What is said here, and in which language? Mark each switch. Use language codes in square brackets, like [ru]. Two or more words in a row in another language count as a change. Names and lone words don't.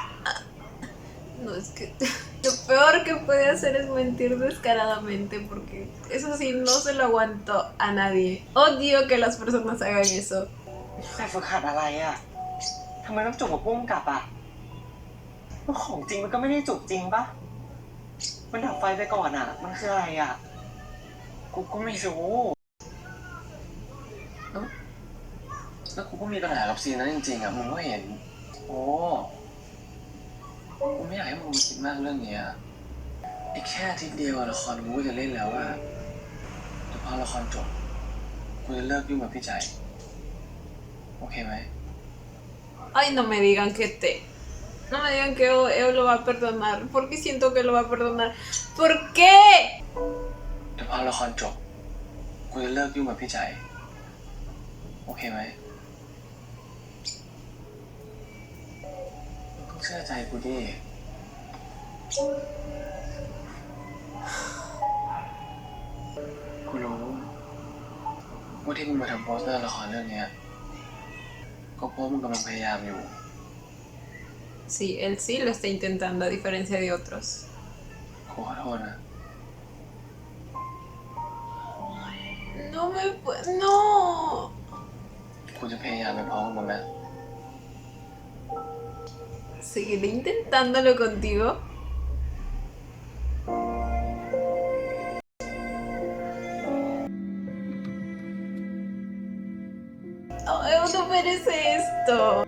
[es] No, es que lo peor que puede hacer es mentir descaradamente, porque eso sí, no se lo aguanto a nadie. Odio que las personas hagan eso. [th] แบบฝึกหัดอะไรอะทำไมต้องจูบกับปุ้มกลับอะแล้วของจริงมันก็ไม่ได้จูบจริงปะมันดับไฟไปก่อนอะมันคืออะไรอะกูก็ไม่รู้ แล้วกูก็มีปัญหากับซีนนั้นจริงๆอะมึงก็เห็นโอ้กูไม่อยากให้มึงมาคิดมากเรื่องนี้อะอีกแค่อาทิตย์เดียวละครกูก็จะเล่นแล้วอะแต่พอละครจบกูจะเลิกยุ่งกับพี่ใจโอเคไหม [es] Ay, no me digan que no me digan que Eo lo va a perdonar, porque siento que lo va a perdonar. ¿Por qué? [th] แต่พอละครจบกูจะเลิกยุ่งกับพี่ใจโอเคไหมมึงต้องเชื่อใจกูดิกูรู้ว่าที่มึงมาทำโปสเตอร์ละครเรื่องเนี้ยก็เพราะมึงกำลังพยายามอยู่ [es] Sí, él sí lo está intentando, a diferencia de otros. [th] กูขอโทษนะ [es] No me puedo. No. [th] กูจะพยายามไปพร้อมกับมึงนะ [es] Seguiré intentándolo contigo. Oh, no merece esto.